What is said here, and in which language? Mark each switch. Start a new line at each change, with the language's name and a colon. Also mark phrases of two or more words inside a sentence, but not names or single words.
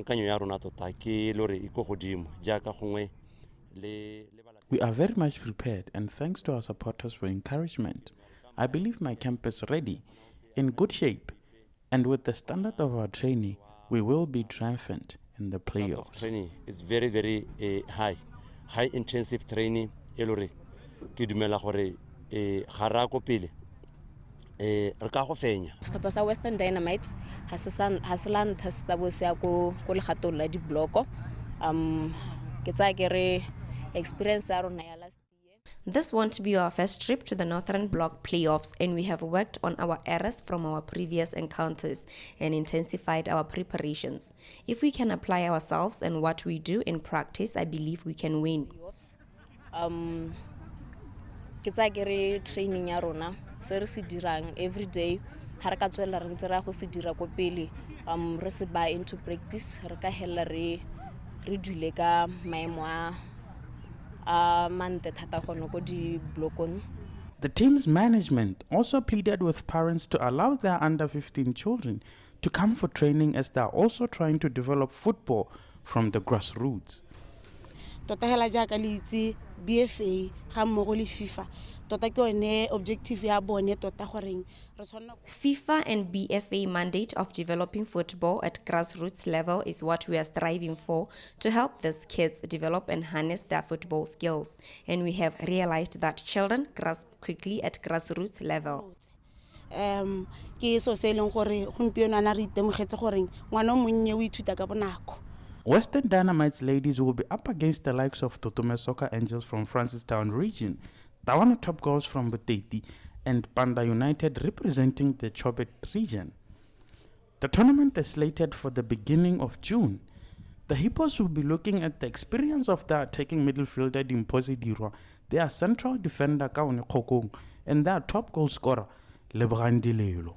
English: are very much prepared, and thanks to our supporters for encouragement. I believe my camp is ready, in good shape, and with the standard of our training, we will be triumphant in the playoffs. Training is very, very high intensive training.
Tswana: Setlhopha sa Western Dynamite ha se la ntlha se tla bo se ya ko legatong la dibloko ke tsaya ke re experience ya rona ya
English: last year. This won't be our first trip to the Northern Block playoffs, and we have worked on our errors from our previous encounters and intensified our preparations. If we can apply ourselves and what we do in practice, I believe we can win.
Tswana: Ke tsaya ke re training ya rona se re se dirang
English: every day
Tswana: ha re ka tswela re ntse ra go se dira ko pele re se ba
English: into practice
Tswana: re ka hella re dule ka maemo a mante thata gono go di blokong.
English: The team's management also pleaded with parents to allow their under-15 children to come for training, as they are also trying to develop football from the grassroots.
Tswana: Tota hela jaaka le itse BFA ga mmogo le FIFA tota ke one objective ya bone tota goreng re tshwanna.
English: FIFA and BFA mandate of developing football at grassroots level is what we are striving for, to help these kids develop and harness their football skills, and we have realized that children grasp quickly at grassroots level.
Tswana: Ke so se leng gore gompieno ana re itemogetse gore ngwana monnye o ithuta ka bonako.
English: Western Dynamite's ladies will be up against the likes of Totume Soccer Angels from Francistown region, Tawana Top Girls from Buteti, and Panda United representing the Chobet region. The tournament is slated for the beginning of June. The Hippos will be looking at the experience of their attacking midfielder Dimposi Dirwa, their central defender Kaone Kokong, and their top goal scorer Lebran Dilelo.